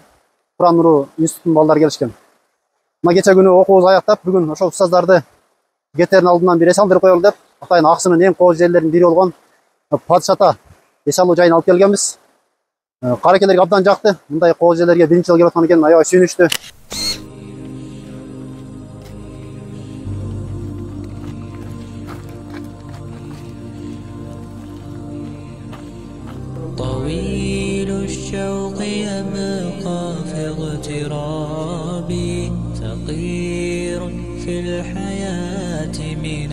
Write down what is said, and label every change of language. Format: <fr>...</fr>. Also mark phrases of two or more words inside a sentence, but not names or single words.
<ky>Куран нуру институтунун балдары келишкен. Мына кече күнү окуубузду аяктап, бүгүн ошол устаздарды кетерин алдынан бир эс алдырып коелу деп, атайын Аксынын эң кооз жерлеринин бири болгон Падыш ата эс алуу жайын алып келгенбиз. Каракелерге абдан жакты. Мындай кооз жерлерге биринчи жолу келип аткан экен, аябай сүйүнүчтүү.</ky> <ar>طويل الشوق يبقى في اغترابي ثقير في الحياة من</ar>